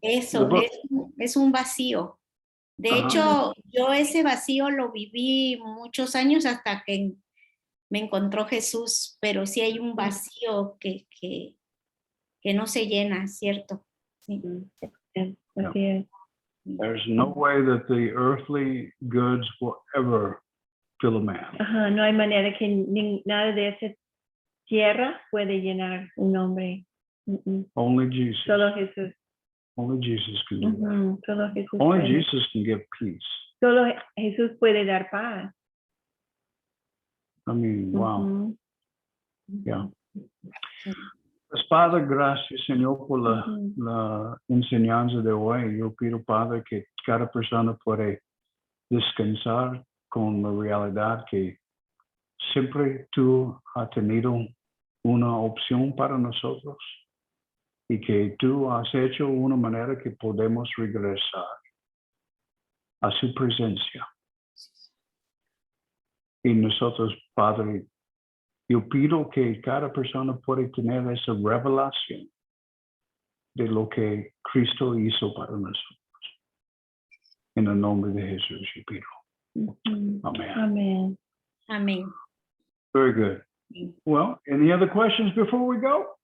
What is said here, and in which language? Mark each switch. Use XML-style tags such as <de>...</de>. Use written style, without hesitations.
<es>eso,</es> <en>the book-</en> <es>es un vacío. De hecho, yo ese vacío lo viví muchos años hasta que me encontró Jesús, pero sí hay un vacío que no se llena, ¿cierto? Sí. Así es.</es> <en>There's no way that the earthly goods will ever fill a man.</en> <es>Ajá, no hay manera que nada de esa tierra puede llenar un hombre.</es> <en>Only Jesus.</en> <es>Solo Jesús.</es> <en>Only Jesus can do that.</en> <es>Solo Jesús</es> <en>Only</en> <es>puede.</es> <en>Jesus can give peace.</en> <es>Solo Jesús puede dar paz.</es> <en>I mean, wow. Ujú. Yeah.</en> <es>Pues, Padre, gracias, Señor, por la enseñanza de hoy. Yo pido, Padre, que cada persona puede descansar con la realidad que siempre tú has tenido una opción para nosotros y que tú has hecho una manera que podemos regresar a su presencia. Y nosotros, Padre, yo pido que cada persona pueda tener esa revelación de lo que Cristo hizo para nosotros. En el nombre de Jesús, yo pido. Amen. Amén. Amén.</es> <en>Very good. Well, any other questions before we go?</en>